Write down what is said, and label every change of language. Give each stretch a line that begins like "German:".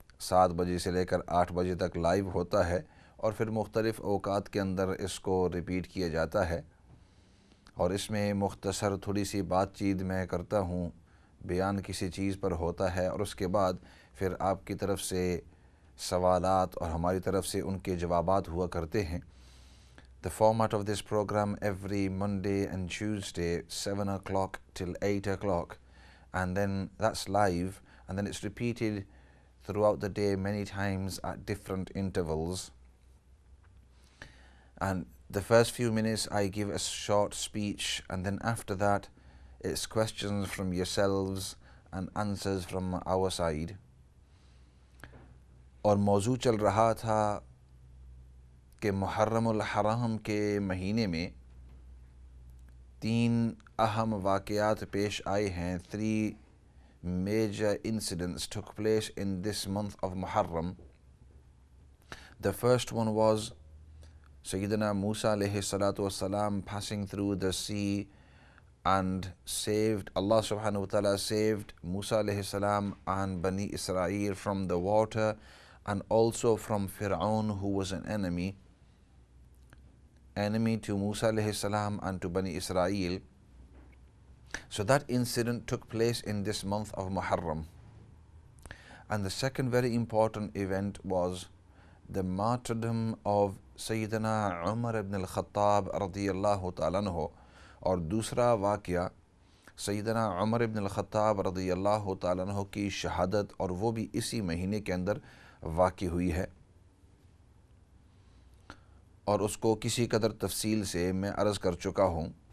Urdu: 7 بجے سے لے کر 8 بجے تک لائیو ہوتا ہے اور پھر مختلف اوقات کے اندر اس کو ریپیٹ کیا جاتا ہے، اور اس میں مختصر تھوڑی سی بات چیت میں کرتا ہوں، بیان کسی چیز پر ہوتا ہے، اور اس کے بعد پھر آپ کی طرف سے سوالات اور ہماری طرف سے ان کے جوابات ہوا کرتے ہیں.
English: The format of this program every Monday and Tuesday 7 o'clock till 8 o'clock, and then that's live, and then it's repeated throughout the day many times at different intervals. And the first few minutes I give a short speech, and then after that it's questions from yourselves and answers from our side.
Urdu: اور موضوع چل رہا تھا کہ محرم الحرام کے مہینے میں 3 اہم واقعات پیش آئے ہیں.
English: 3 major incidents took place in this month of Muharram. The first one was Sayyidina Musa alayhi salatu wassalam passing through the sea and Allah subhanahu wa ta'ala saved Musa alayhi salam and Bani Israel from the water, and also from Fir'aun, who was an enemy to Musa alayhi salam and to Bani Israel. So that incident took place in this month of Muharram. And the second very important event was the martyrdom of Sayyidina Umar ibn al-Khattab radiyallahu ta'ala anhu.
Urdu: اور دوسرا واقعہ سیدنا عمر ابن الخطاب رضی اللہ تعالیٰ عنہ کی شہادت، اور وہ بھی اسی مہینے کے اندر واقع ہوئی ہے، اور اس کو کسی قدر تفصیل سے میں عرض کر چکا ہوں.